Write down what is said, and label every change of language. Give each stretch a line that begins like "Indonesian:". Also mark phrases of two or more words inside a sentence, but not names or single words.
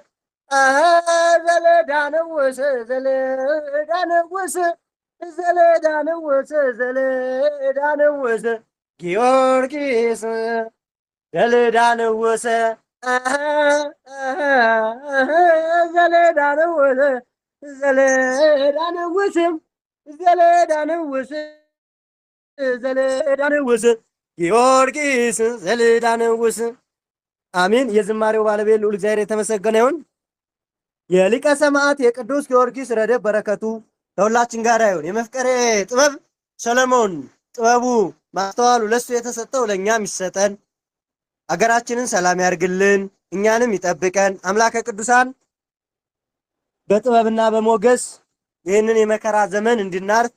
Geez: ዘለዳ ንውስ ዘለዳ ንውስ ዘለዳ ንውስ ዘለዳ ንውስ ጊዮርጊስ ዘለዳ ንውስ ዘለዳ ንውስ ዘለዳ ንውስ ዘለዳ ንውስ ዘለዳ ንውስ ጊዮርጊስ ዘለዳ ንውስ።
Amharic: አሜን። የዝማሬው ባለቤት ልዑል እግዚአብሔር የተመሰገነ ይሁን። የሊቀ ሰማዕት የቅዱስ ጊዮርጊስ ረድኤት በረከቱ ከሁላችን ጋር ይሁን። የመፍቀሬ ጥበብ ሰለሞን ጥበቡ ማስተዋሉ ለሱ የተሰጠው ለእኛም ይሰጠን። አገራችንን ሰላም ያርግልን፣ እኛንም ይጠብቀን። አምላከ ቅዱሳን በጥበብና በሞገስ ይህንን የመከራ ዘመን እንድናርፍ